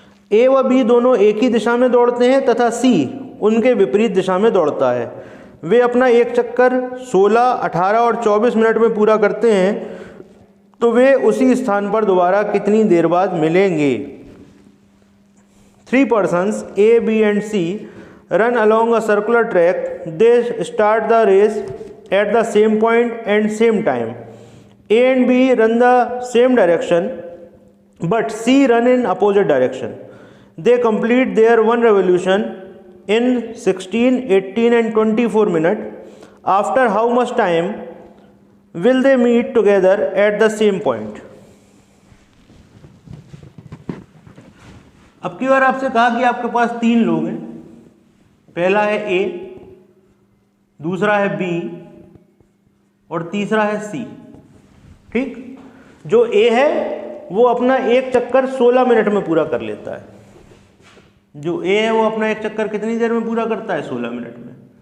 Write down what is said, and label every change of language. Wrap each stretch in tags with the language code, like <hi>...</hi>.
<hi>A व B दोनों एक ही दिशा में दौड़ते हैं तथा C उनके विपरीत दिशा में दौड़ता है। वे अपना एक चक्कर 16, 18 और 24 मिनट में पूरा करते हैं। तो वे उसी स्थान पर दोबारा कितनी देर बाद मिलेंगे?</hi> <en>3 persons A, B and C run along a circular track. They start the race at the same point and same time. A and B run the same direction, but C run in opposite direction. They complete their one revolution in 16, 18 and 24 minutes. After how much time will they meet together at the same point?</en> <hi>अब की बार आपसे कहा कि आपके पास 3 लोग हैं। पहला है A, दूसरा है B और तीसरा है C। ठीक, जो A है वो अपना एक चक्कर 16 मिनट में पूरा कर लेता है। जो ए है वो अपना एक चक्कर कितनी देर में पूरा करता है? 16 मिनट में।</hi>